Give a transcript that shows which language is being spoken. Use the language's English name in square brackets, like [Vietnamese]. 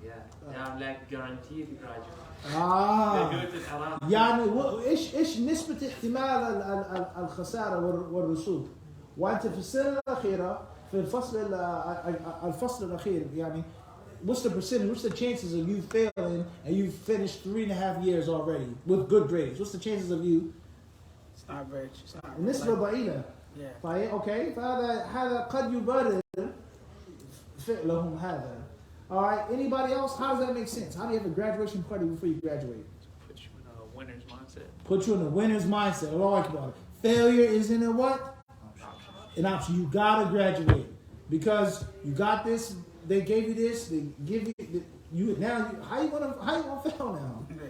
[English] Yeah, they are like guaranteed graduate. They do it in Iraq. [Arabic] يعني ايش نسبة احتمال الخسارة والرسوب؟ وانت في السنة الأخيرة في الفصل الأخير يعني [English] what's the percentage? What's the chances of you failing and you finished 3.5 years already with good grades? What's the chances of you? It's not very. It's not. [Arabic] نسبة ضئيلة. [English] Yeah. [Arabic] طيب اوكي فهذا قد يبرر فعلهم هذا. [English] All right. Anybody else? How does that make sense? How do you have a graduation party before you graduate? Put you in a winner's mindset. Put you in a winner's mindset. I like about it. Failure isn't a what? An option. You gotta graduate because you got this. They gave you this. They give you now. How you gonna fail now?